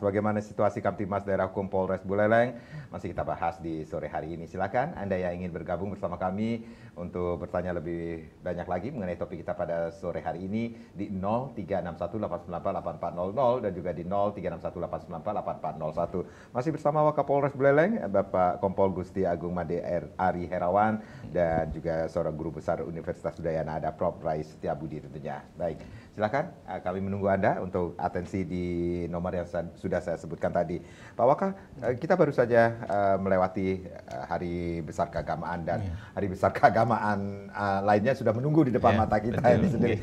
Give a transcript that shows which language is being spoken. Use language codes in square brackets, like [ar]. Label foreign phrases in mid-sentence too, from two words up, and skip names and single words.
[id] Bagaimana situasi Kamtibmas Daerah Hukum Polres Buleleng masih kita bahas di sore hari ini. Silakan Anda yang ingin bergabung bersama kami untuk bertanya lebih banyak lagi mengenai topik kita pada sore hari ini di 0361898400 dan juga di 0361898401. Masih bersama Wakapolres Buleleng Bapak Kompol Gusti Agung Made Ari Herawan dan juga seorang guru besar Universitas Udayana ada Prof. Rais Setiabudi tentunya. Baik, silakan kami menunggu Anda untuk atensi di nomor yang sudah saya sebutkan tadi. Pak Waka, kita baru saja melewati Hari Besar Keagamaan dan Hari Besar Keagamaan lainnya sudah menunggu di depan mata kita ini sendiri.